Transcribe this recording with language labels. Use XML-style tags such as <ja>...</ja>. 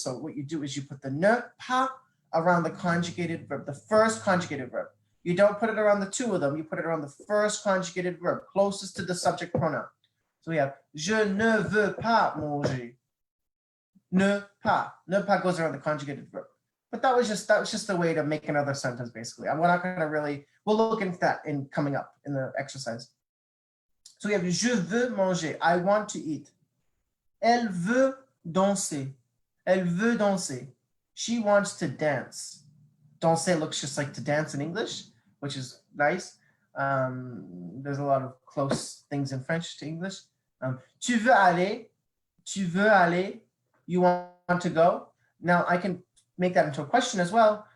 <en>So what you do is you put the ne pas around the conjugated verb, the first conjugated verb. You don't put it around the two of them. You put it around the first conjugated verb, closest to the subject pronoun. So we have</en> <fr>je ne veux pas manger.</fr> <en>Ne pas. Ne pas goes around the conjugated verb. But that was just a way to make another sentence, basically. We're not going to really, we'll look into that coming up in the exercise. So we have</en> <fr>je veux manger.</fr> <en>I want to eat.</en> <fr>Elle veut danser. Elle veut danser.</fr> <en>She wants to dance. Danser looks just like to dance in English, which is nice. There's a lot of close things in French to English.</en> <fr>Tu veux aller? Tu veux aller?</fr> <en>You want to go? Now I can make that into a question as well.</en>